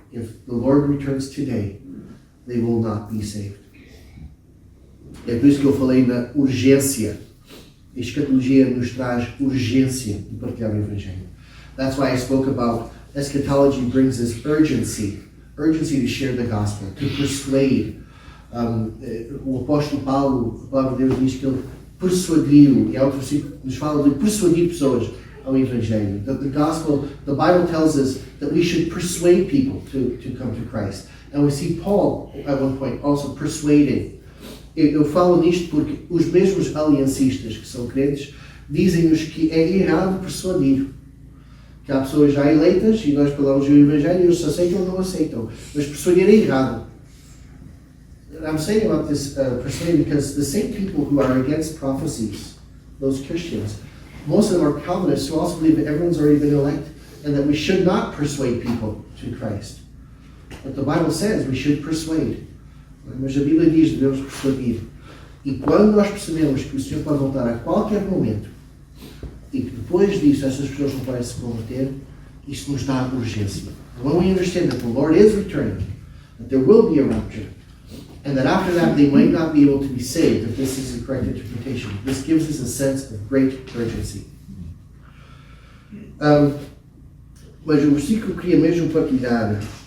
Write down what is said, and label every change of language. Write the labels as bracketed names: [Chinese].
[English] If the Lord returns today, they will not be saved. [Portuguese] É por isso que eu falei na urgência. A escatologia nos traz urgência de partilhar o Evangelho. [English] That's why I spoke about eschatology brings us urgency to share the gospel, to persuade. [Portuguese] O apóstolo Paulo, a palavra de Deus diz que ele persuadiu, e há outro versículo que nos fala de persuadir pessoas ao Evangelho. [English] The Bible tells us that we should persuade people to come to Christ. And we see Paul, at one point, also persuading. [Portuguese] Eu falo nisto porque os mesmos aliancistas que são crentes dizem-nos que é errado persuadir. Que há pessoas já eleitas e nós falamos do Evangelho e eles aceitam ou não aceitam. Mas persuadir é errado. [English] I'm saying about this persuading because the same people who are against prophecies, those Christians, most of them are Calvinists who also believe that everyone's already been elected and that we should not persuade people to Christ. But the Bible says we should persuade. [Portuguese] Mas a Bíblia diz que devemos persuadir. E quando nós percebemos que o Senhor pode voltar a qualquer momento e que depois disso essas pessoas não podem se converter, isso nos dá urgência. [English] When we understand that the Lord is returning, that there will be a rapture, and that after that they might not be able to be saved if this is the correct interpretation, this gives us a sense of great urgency. [Portuguese] Mas o versículo que eu queria mesmo partilhar.